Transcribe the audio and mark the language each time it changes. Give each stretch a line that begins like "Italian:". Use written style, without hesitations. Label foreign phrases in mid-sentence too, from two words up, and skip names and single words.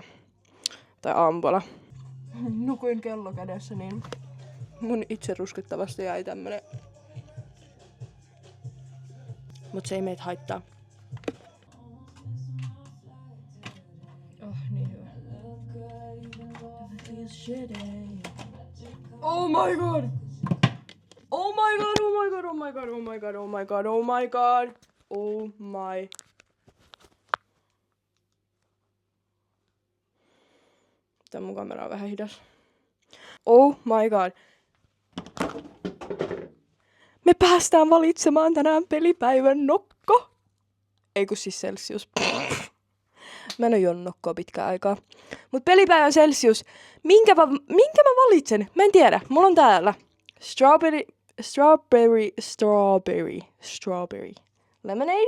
Finnish: Tai aamupola. Nukuin kello kädessä, niin mun itse ruskettavasti jäi tämmönen. Mut se ei meitä haittaa. Oh, niin hyvä.
English: Oh my god! Oh my god, oh my god, oh my god, oh my god, oh my god, oh my god. Oh my.
Finnish: Tää mun kamera on vähän hidas.
English: Oh my god.
Finnish: Me päästään valitsemaan tänään pelipäivän nokko. Ei kun siis Celsius. Mä en oo juonut nokkoa pitkään aikaa. Mut pelipäivän Celsius. Minkä mä valitsen? Mä en tiedä. Mulla on täällä
English: strawberry lemonade.